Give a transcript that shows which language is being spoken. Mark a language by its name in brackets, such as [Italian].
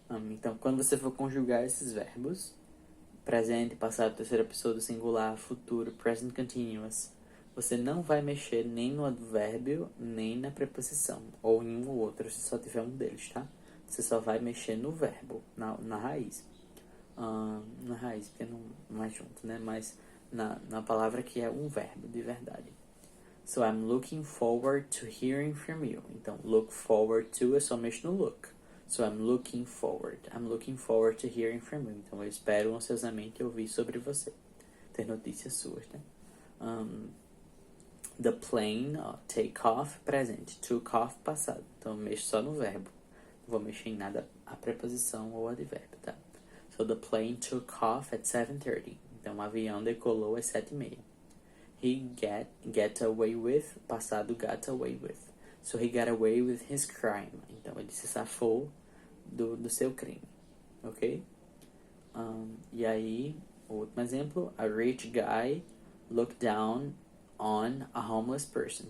[Portuguese] Então quando você for conjugar esses verbos, presente, passado, terceira pessoa do singular, futuro, present continuous, você não vai mexer nem no advérbio, nem na preposição, ou em um ou outro, se só tiver um deles, tá? Você só vai mexer no verbo, na raiz. Na raiz, porque não é junto, né? Mas na palavra que é um verbo, de verdade. [English] So, I'm looking forward to hearing from you. [Portuguese] Então, look forward to é só mexer no look. [English] So, I'm looking forward to hearing from you. [Portuguese] Então, eu espero ansiosamente ouvir sobre você. Ter notícias suas, né? [English] The plane, take off, presente. Took off, passado. [Portuguese] Então, eu mexo só no verbo. Não vou mexer em nada a preposição ou advérbio, tá? [English] So, the plane took off at 7:30. [Portuguese] Então, o avião decolou às 7:30. [English] He get away with, passado got away with. So, he got away with his crime. [Portuguese] Então, ele se safou do seu crime. Ok? E aí, o último exemplo. [English] A rich guy looked down on a homeless person.